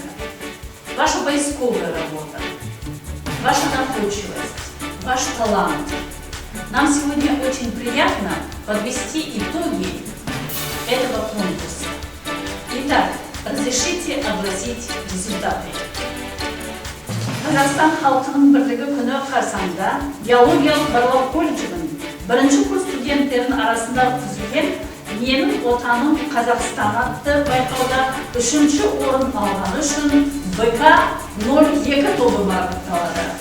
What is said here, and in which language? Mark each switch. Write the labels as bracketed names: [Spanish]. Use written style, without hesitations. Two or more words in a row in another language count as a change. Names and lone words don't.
[Russian] Ваша поисковая работа, ваша находчивость, ваш талант. Нам сегодня очень приятно подвести итоги этого конкурса. Итак, разрешите огласить результаты. [Kazakh] Қазақстан халқының бірлігі күні қарсаңында биологиялық барлау колледжінің бірінші курс студенттерінің арасында өткізілген «Менің отаным Қазақстан» атты байқауда 3-ші орын алғаны үшін БК-02 тобы марапатталды.